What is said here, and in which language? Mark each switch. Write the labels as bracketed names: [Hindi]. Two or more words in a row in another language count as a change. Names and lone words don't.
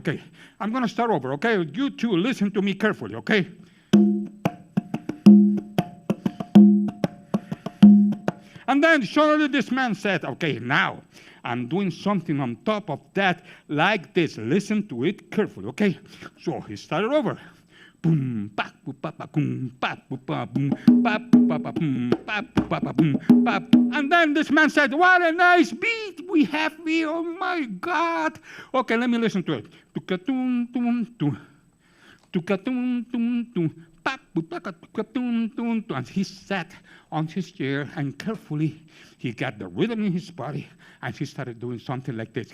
[English] Okay, I'm going to start over, okay? You two listen to me carefully, okay? And then suddenly this man said, okay, now I'm doing something on top of that like this. Listen to it carefully, okay? So he started over. Boom, pa, boom, pa, pa, boom, pa, boom, pa, boom, pa, pa, pa, boom, pa, pa, pa, boom, pa. And then this man said, what a nice beat we have here. Oh, my God. Okay, let me listen to it. Tuka-tum-tum-tum. Tuka-tum-tum-tum. And he sat on his chair and carefully he got the rhythm in his body and he started doing something like this.